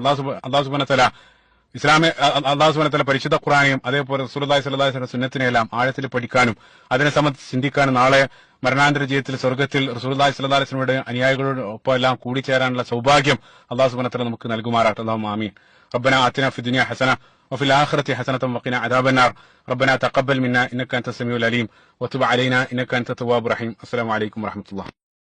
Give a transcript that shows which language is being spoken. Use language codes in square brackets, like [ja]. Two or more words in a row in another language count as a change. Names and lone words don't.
[ml] അല്ലാഹു [ar] سبحانه وتعالى [ml] അല്ലാഹു [ar] سبحانه وتعالى [ml] പരിശുദ്ധ ഖുർആനെയും അതേപോലെ റസൂലുള്ളാഹി [ar] صلى الله عليه وسلم [ml] സുന്നത്തിനെല്ലാം ആഴത്തിൽ പഠിക്കാനും അതിനെ സംബന്ധിച്ച് ചിന്തിക്കാനും നാളെ മരണാന്തര ജീവിതത്തിൽ സ്വർഗ്ഗത്തിൽ റസൂലുള്ളാഹി [ar] صلى الله عليه [ml] വസല്ലമയുടെ അനുയായികളോടൊപ്പം എല്ലാം കൂടിച്ചേരാനുള്ള സൗഭാഗ്യം അല്ലാഹു [ar] سبحانه وتعالى [ml] നമുക്ക് നൽകുമാറാകട്ടെ. [ar] اللهم آمين. ربنا آتنا في الدنيا حسنة وفي الآخرة حسنة وقنا عذاب النار ربنا تقبل منا إنك أنت السميع العليم وتب علينا إنك أنت التواب الرحيم. السلام عليكم ورحمة الله.